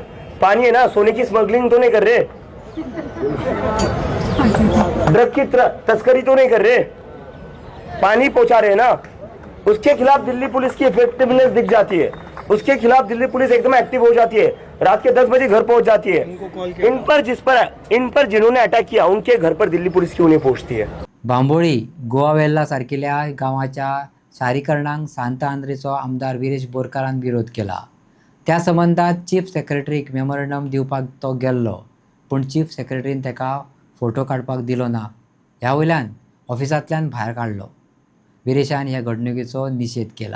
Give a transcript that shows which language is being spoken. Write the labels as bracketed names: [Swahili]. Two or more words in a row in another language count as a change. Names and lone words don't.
[Hindi] पानी है ना, सोने की स्मगलिंग तो नहीं कर रहे, ड्रग की तस्करी तो नहीं कर रहे, पानी पहुंचा रहे ना. उसके खिलाफ दिल्ली पुलिस की इफेक्टिवनेस दिख जाती है, उसके खिलाफ दिल्ली पुलिस एकदम एक्टिव हो जाती है, रात के 10 बजे घर पहुंच जाती है. इन पर जिन्होंने अटैक किया उनके घर पर दिल्ली पुलिस क्यों नहीं पहुंचती है? [Konkani] बांबोळी, गोवा वेल्ला सारकिल्या गावाच्या शारीकरणाक सांत आंद्रेचो आमदार विरेश बोरकारान विरोध केला. त्या संबंधात [English] Chief Secretaryक memorandum [Konkani] दिवपाक तो गेल्लो, पूण [English] Chief Secretaryन [Konkani] ताका फोटो काडपाक दिलो ना. ह्या वयल्यान ऑफिसांतल्यान भायर काडलो. विरेशान ह्या घडणुकेचो निशेध केला.